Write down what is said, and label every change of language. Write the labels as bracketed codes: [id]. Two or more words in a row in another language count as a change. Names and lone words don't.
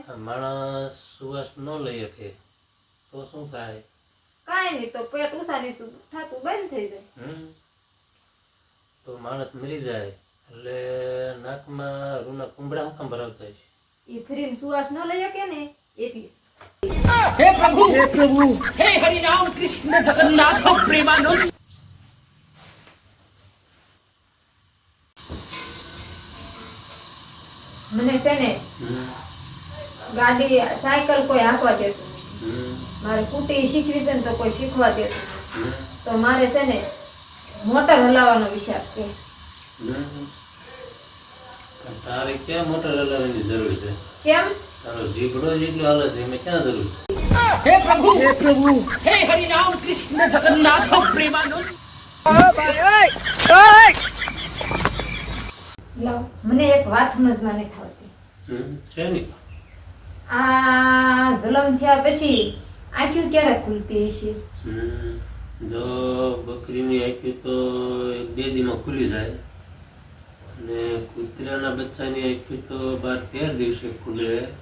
[gu] આ માણસ સુવાસ ન લઈ શકે તો શું થાય? કાંઈ નહીં, તો પેટ ઉસાની થતું બંધ થઈ જાય. તો માણસ મરી જાય એટલે નાકમાં રૂના કુંબડા શું કામ ભરાવતા છે? એ ફરીને સુવાસ ન લઈ શકે ને એટલે. [hi] हे प्रभु हे हरि राम कृष्ण जगन्नाथ प्रेमानंद. [gu] મને છે ને ગાડી સાયકલ કોઈ હાંકવા દેતું, મારે સ્કૂટી શીખવી છે ને તો કોઈ શીખવા દેતું, તો મારે છે ને મોટર હલાવવાનો વિચાર છે. તારે ક્યાં મોટર હલાવવાની જરૂર છે? કેમ? તારો જીભડો જેટલો હાલે છે એમાં ક્યાં જરૂર છે? [hi] हे प्रभु हे हरि राम कृष्ण जगन्नाथ प्रेमानंद. [gu] લાવ મને એક વાત સમજમાં નથી આવતી. છે નહીં. આ જલમ થયા પછી આંખ્યું ક્યારે ખુલતી હશે? જો બકરીની આંખી તો 1-2 દીમાં ખુલી જાય અને કૂતરાના બચ્ચાની આંખી તો 12-13 દિવસે ખુલે.